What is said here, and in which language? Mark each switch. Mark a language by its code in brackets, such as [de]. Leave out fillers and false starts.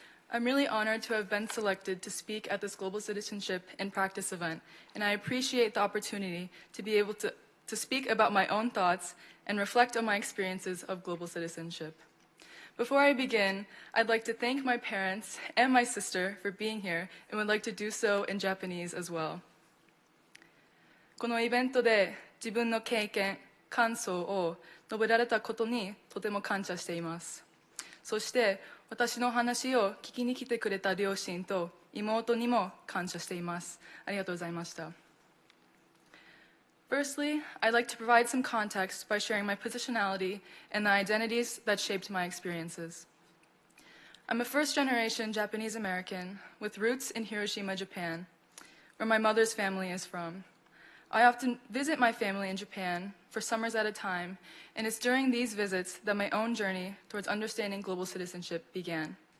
[en] I'm really honored to have been selected to speak at this Global Citizenship in Practice event, and I appreciate the opportunity to be able to speak about my own thoughts and reflect on my experiences of global citizenship. Before I begin, I'd like to thank my parents and my sister for being here, and would like to do so in Japanese as well. [ja] このイベントで自分の経験、感想を述べられたことにとても感謝しています。そして私の話を聞きに来てくれた両親と妹にも感謝しています。ありがとうございました。 [en] Firstly, I'd like to provide some context by sharing my positionality and the identities that shaped my experiences. I'm a first-generation Japanese American with roots in Hiroshima, Japan, where my mother's family is from. I often visit my family in Japan for summers at a time, and it's during these visits that my own journey towards understanding global citizenship began.